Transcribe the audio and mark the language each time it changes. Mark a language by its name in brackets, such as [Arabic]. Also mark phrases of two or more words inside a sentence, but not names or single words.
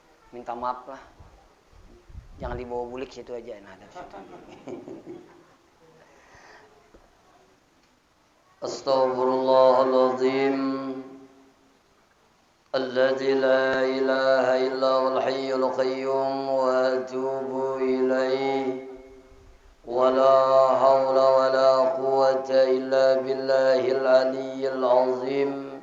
[Indonesian] minta maaf lah. Jangan dibawa bulik situ aja. Nah, dari situ. Astaghfirullahaladzim. [Arabic] الذي لا إله إلا هو الحي القيوم وأتوب إليه. ولا حول ولا قوة إلا بالله العلي العظيم.